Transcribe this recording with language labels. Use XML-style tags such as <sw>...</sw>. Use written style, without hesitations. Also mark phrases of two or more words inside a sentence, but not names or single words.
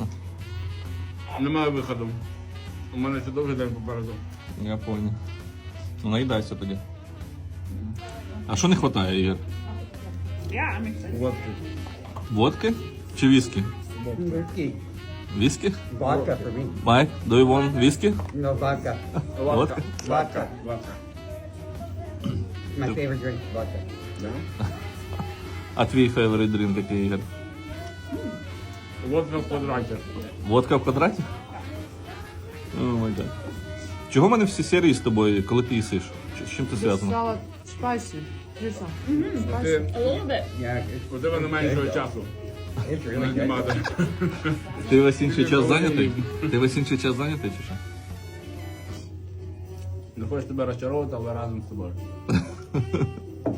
<uk>Немає виходу. У мене ще довгий день попереду.</uk> <ru>Я понял.</ru> <uk>Ну наїдайся тоді. А що не вистачає, Ігор?</uk> <ru>Водки.</ru> <uk>Водки чи віскі?</uk> <en>Whiskey.</en> <uk>Віскі?</uk> <en>Vodka for me. Майк, do you want віскі? No, vodka.</en> <ru>Водка?</ru> <en>Vodka.</en> <ru>Водка.</ru> <en>My favorite drink, vodka.</en> <ru>Да?</ru> <uk>А твій</uk> <en>favorite drink</en> <uk>який, Ігор? Водка в квадраті. Водка в квадраті?</uk> <en>Oh my God.</en> <uk>Чого в мене всі серії з тобою, коли ти їсиш? З чим це зв'язано?</uk> <en>Salad spicy. Lisa.</en> <uk>Ти,</uk> <en>A little bit. Yeah,</en> <uk>у тебе немає нічого часу.</uk> <en>it's really</en> <uk>Нема</uk> <en>good.</en> <uk>де. Ти весь інший час зайнятий? Ти весь інший час зайнятий чи що? Не хочеш тебе розчаровувати, але разом з тобою.</uk>